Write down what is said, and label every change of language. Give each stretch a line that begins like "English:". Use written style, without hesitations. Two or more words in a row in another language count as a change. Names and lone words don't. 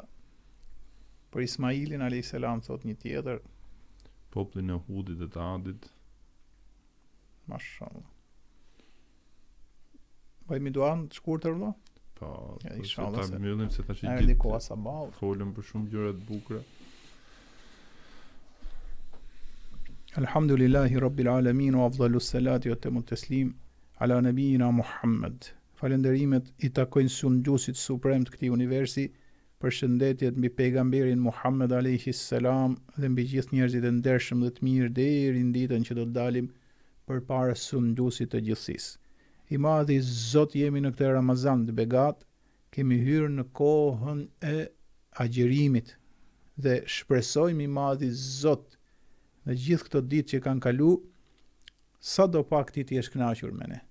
Albanian: Për Ismailin
Arabic: عليه السلام
Albanian: thot një tjetër. Popullin e Hudit dhe të Adit. Mashallah. Bëjmë duan të shkurtër vëlla? Po, inshallah ta mbyllim se tash erdhi koha sabahut. Folëm për shumë gjëra të bukura.
Arabic: الحمد لله رب العالمين وأفضل الصلاة وأتم التسليم على نبينا محمد.
Albanian: Falënderimet i takojnë Sundjusit suprem të këtij universi, përshëndetjet mbi pejgamberin Muhammed
Arabic: عليه السلام
Albanian: dhe mbi gjithë njerëzit e ndershëm dhe të mirë deri në ditën që do të dalim përpara Sundjusit të gjithësisë. I madhi Zot, jemi në këtë Ramazan të begat, kemi hyrë në kohën e agjerimit dhe shpresojmë i madhi Zot në gjithë këto ditë që kanë kalu, sa do pak ti t'jesh kënaqur me ne.